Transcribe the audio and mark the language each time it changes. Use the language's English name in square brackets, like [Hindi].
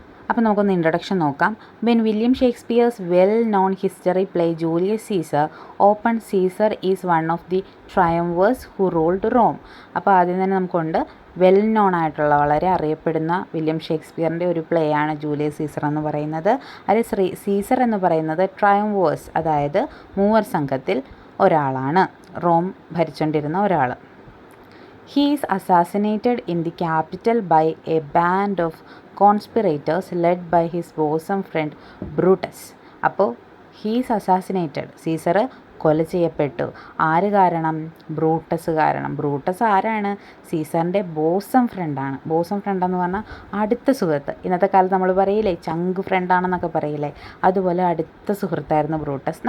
[Malayalam] അപ്പോൾ നമുക്കൊന്ന് ഇൻട്രൊഡക്ഷൻ നോക്കാം. [English] When William Shakespeare's well known history play Julius Caesar open, Caesar is one of the triumvirs who ruled Rome. [Malayalam] അപ്പോൾ ആദ്യം തന്നെ നമുക്കുണ്ട് വെൽ നോൺ ആയിട്ടുള്ള, വളരെ അറിയപ്പെടുന്ന വില്യം ഷേക്സ്പിയറിൻ്റെ ഒരു പ്ലേ ആണ് ജൂലിയസ് സീസർ എന്ന് പറയുന്നത്. അതിൽ സീസർ എന്ന് പറയുന്നത് ട്രയംവേഴ്സ്, അതായത് മൂവർ സംഘത്തിൽ ഒരാളാണ്, റോം ഭരിച്ചുകൊണ്ടിരുന്ന ഒരാൾ. [English] He is assassinated in the capital by a band of conspirators led by his bosom friend Brutus. [Malayalam] അപ്പോൾ [English] he is assassinated, [Malayalam] സീസർ കൊല ചെയ്യപ്പെട്ടു. ആര് കാരണം? ബ്രൂട്ടസ് കാരണം. ബ്രൂട്ടസ് ആരാണ്? സീസറിൻ്റെ ബോസം ഫ്രണ്ടാണ്. ബോസം ഫ്രണ്ടെന്ന് പറഞ്ഞാൽ അടുത്ത സുഹൃത്ത്. ഇന്നത്തെ കാലത്ത് നമ്മൾ പറയില്ലേ ചങ്ക് ഫ്രണ്ടാണെന്നൊക്കെ പറയില്ലേ, അതുപോലെ അടുത്ത സുഹൃത്തായിരുന്നു ബ്രൂട്ടസ്.